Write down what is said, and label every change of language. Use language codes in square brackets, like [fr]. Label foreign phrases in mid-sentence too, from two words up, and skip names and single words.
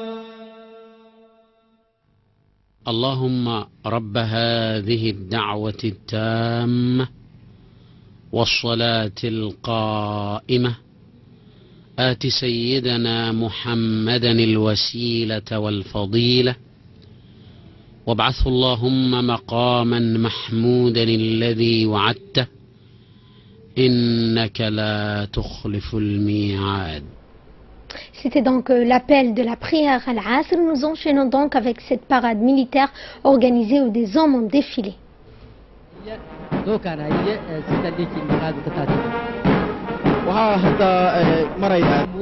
[ar] اللهم رب هذه الدعوة التامة والصلاة القائمة آت سيدنا محمدا الوسيلة والفضيلة وابعثه اللهم مقاما محمودا الذي وعدته إنك لا تخلف الميعاد. [fr] C'était donc l'appel de la prière à l'Asr. Nous enchaînons donc avec cette parade militaire organisée où des hommes ont défilé. [so] waxaa hadda maraya